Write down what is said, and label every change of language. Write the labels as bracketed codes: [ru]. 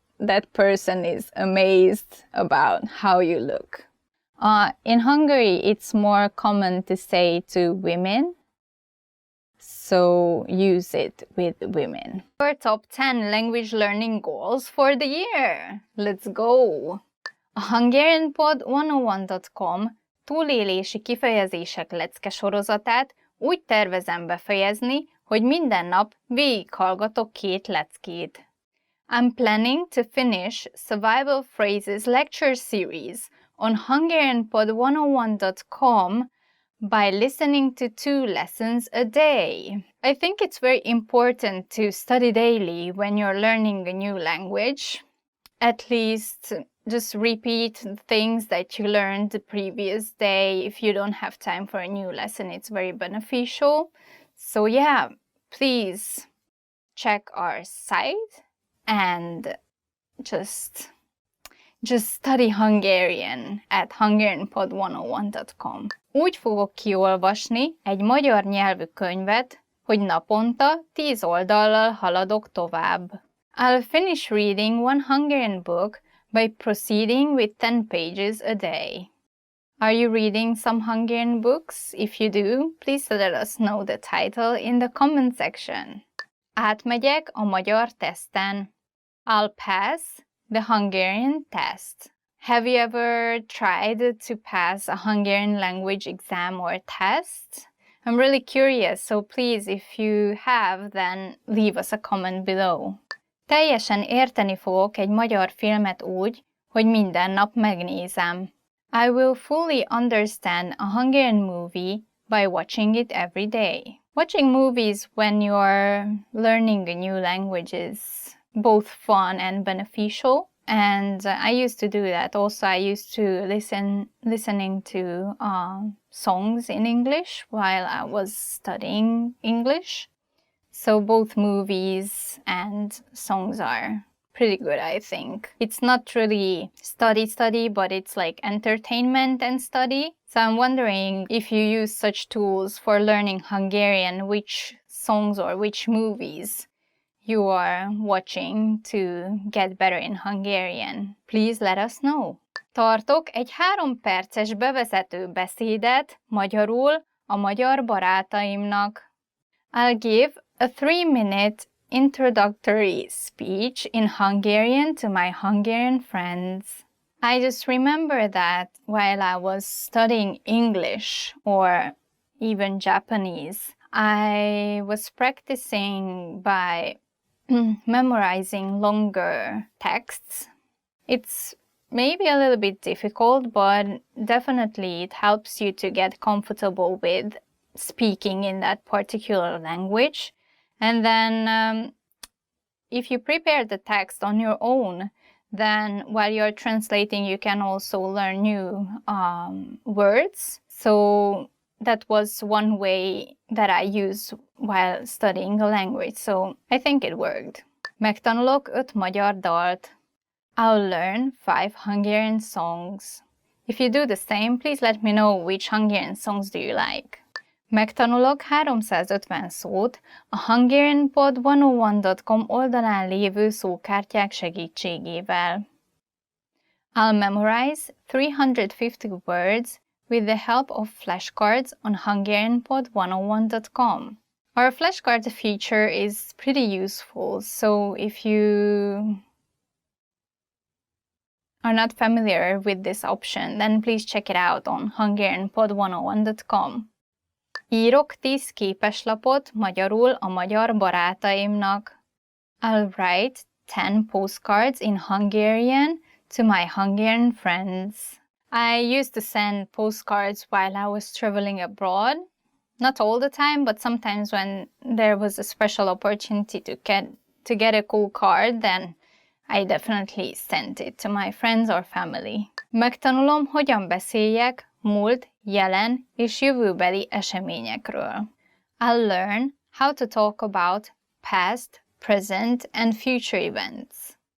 [en] That person is amazed about how you look. In Hungary, it's more common to say to women, so use it with women. Your top 10 language learning goals for the year. Let's go! [hu] A HungarianPod101.com túlélési kifejezések lecke sorozatát úgy tervezem befejezni, hogy minden nap végighallgatok 2 leckét. [en] I'm planning to finish Survival Phrases lecture series on HungarianPod101.com by listening to 2 lessons a day. I think it's very important to study daily when you're learning a new language. At least just repeat things that you learned the previous day. If you don't have time for a new lesson, it's very beneficial. So yeah, please check our site and just study Hungarian at HungarianPod101.com. [hu] Úgy fogok kiolvasni egy magyar nyelvű könyvet, hogy naponta 10 oldallal haladok tovább. [en] I'll finish reading one Hungarian book by proceeding with 10 pages a day. Are you reading some Hungarian books? If you do, please let us know the title in the comment section. [hu] Átmegyek a magyar teszten. [en] I'll pass the Hungarian test. Have you ever tried to pass a Hungarian language exam or test? I'm really curious, so please, if you have, then leave us a comment below. [hu] Teljesen érteni fogok egy magyar filmet úgy, hogy minden nap megnézem. [en] I will fully understand a Hungarian movie by watching it every day. Watching movies when you're learning a new language is both fun and beneficial, and I used to do that. Also, I used to listening to songs in English while I was studying English. So both movies and songs are pretty good, I think. It's not really study, but it's like entertainment and study. So I'm wondering if you use such tools for learning Hungarian, which songs or which movies you are watching to get better in Hungarian. Please let us know. [hu] Tartok egy 3 perces bevezető beszédet magyarul a magyar barátaimnak. [en] I'll give a 3-minute introductory speech in Hungarian to my Hungarian friends. I just remember that while I was studying English or even Japanese, I was practicing by memorizing longer texts. It's maybe a little bit difficult, but definitely it helps you to get comfortable with speaking in that particular language. And then if you prepare the text on your own, then while you're translating, you can also learn new words. So that was one way that I used while studying the language. So I think it worked. [hu] Megtanulok 5 magyar dalt. [en] I'll learn 5 Hungarian songs. If you do the same, please let me know which Hungarian songs do you like. [hu] Megtanulok 350 szót a HungarianPod101.com oldalán lévő szókártyák segítségével. [en] I'll memorize 350 words with the help of flashcards on HungarianPod101.com. Our flashcard feature is pretty useful, so if you are not familiar with this option, then please check it out on HungarianPod101.com. [hu] Írok 10 képeslapot magyarul a magyar barátaimnak. [en] I'll write 10 postcards in Hungarian to my Hungarian friends. I used to send postcards while I was traveling abroad. Not all the time, but sometimes when there was a special opportunity to get a cool card, then I definitely sent it to my friends or family. [hu] Megtanulom, hogyan beszéljek múlt, jelen és jövőbeli eseményekről. [en] I'll learn how to talk about past, present, and future events.